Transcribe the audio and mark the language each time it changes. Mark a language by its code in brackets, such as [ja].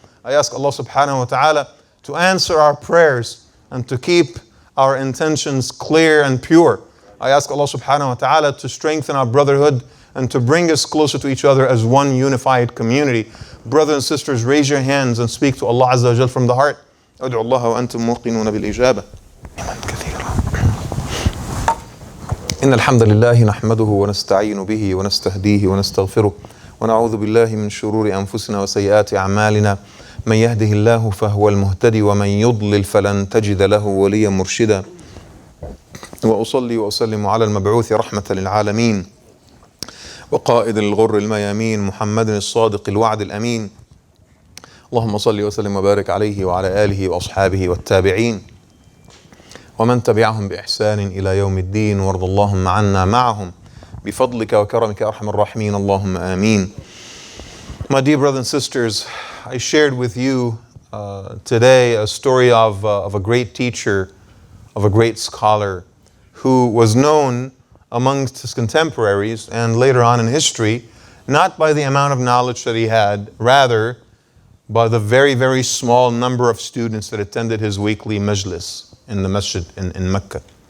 [en] I ask Allah subhanahu wa ta'ala to answer our prayers and to keep our intentions clear and pure. I ask Allah subhanahu wa ta'ala to strengthen our brotherhood and to bring us closer to each other as one unified community. Brothers and sisters, raise your hands and speak to Allah Azza wa Jal from the heart. [ar] أدعو الله وأنتم موقنون بالإجابة. إن الحمد لله نحمده ونستعين به ونستهديه ونستغفره ونعوذ بالله من شرور أنفسنا وسيئات أعمالنا من يهده الله فهو المهتدي ومن يضلل فلن تجد له وليا مرشدا وأصلي وأسلم على المبعوث رحمة للعالمين وقائد الغر الميامين محمد الصادق الوعد الأمين اللهم صل وسلم وبارك عليه وعلى آله وأصحابه والتابعين ومن تبعهم بإحسان إلى يوم الدين وارض اللهم عنا معهم بفضلك وكرمك يا أرحم الراحمين اللهم آمين. [en] My dear brothers and sisters, I shared with you today a story of a great teacher, of a great scholar who was known amongst his contemporaries and later on in history, not by the amount of knowledge that he had, rather by the very, very small number of students that attended his weekly majlis in the masjid in Mecca.